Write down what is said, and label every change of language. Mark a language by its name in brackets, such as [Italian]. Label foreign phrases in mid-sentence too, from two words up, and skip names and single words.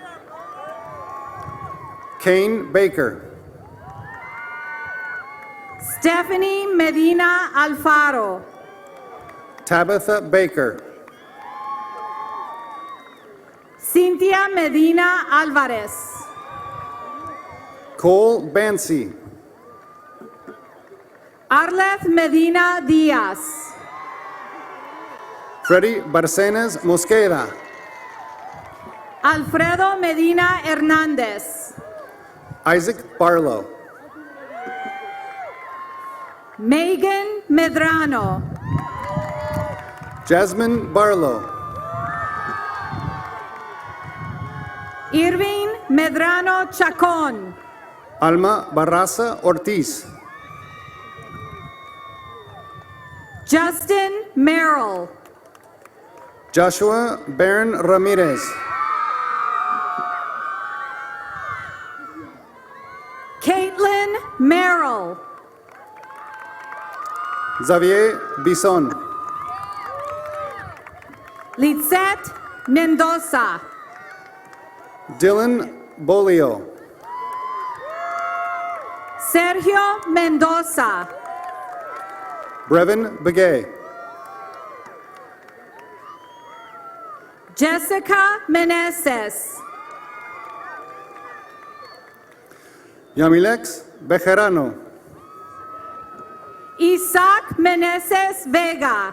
[English] Kane Baker. Stephanie Medina Alfaro. Tabitha Baker. Cynthia Cynthia Medina Alvarez. Cole Bancy. Arleth Medina Diaz. Freddy Barcenas Mosqueda. Alfredo Medina Hernandez. Isaac Barlow. Megan Medrano. Jasmine Barlow. Irving Medrano Chacon. Alma Barraza Ortiz. Justin Merrill. Joshua Baron Ramirez. Caitlin Merrill. Xavier Bison. Lizette Mendoza. Dylan Bolio. Sergio Mendoza. Brevin Begay. Jessica Meneses. Yamilex Bejarano. Isaac Meneses Vega.